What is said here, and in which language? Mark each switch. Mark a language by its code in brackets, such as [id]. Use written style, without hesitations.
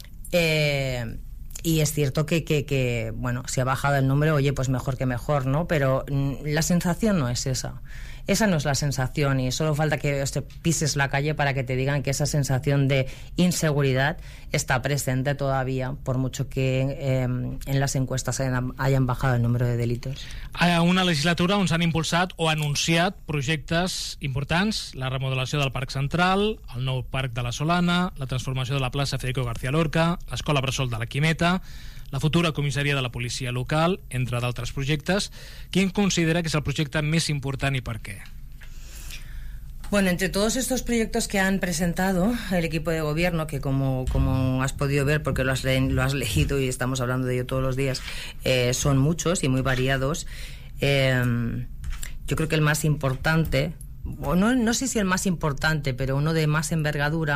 [es] Y es cierto que bueno, si ha bajado el número, oye, pues mejor que mejor, ¿no? Pero la sensación no es esa. Esa no es la sensación, y solo falta que pises la calle para que te digan que esa sensación de inseguridad está presente todavía, por mucho que en las encuestas hayan bajado el número de delitos. [ca] A una legislatura on s'han impulsat o anunciat projectes importants: la remodelació del Parc Central, el nou Parc de la Solana, la transformació de la plaça Federico García Lorca, l'escola Bressol de la Quimeta, la futura comissaria de la policia local, entre d'altres projectes. [es] ¿Quién considera que es [ca] el projecte més important i per què? [es] Bueno, entre todos estos proyectos que han presentado el equipo de gobierno, que como has podido ver, porque lo has leído y estamos hablando de ello todos los días, son muchos y muy variados. Yo creo que el más importante, o no sé si el más importante, pero uno de más envergadura,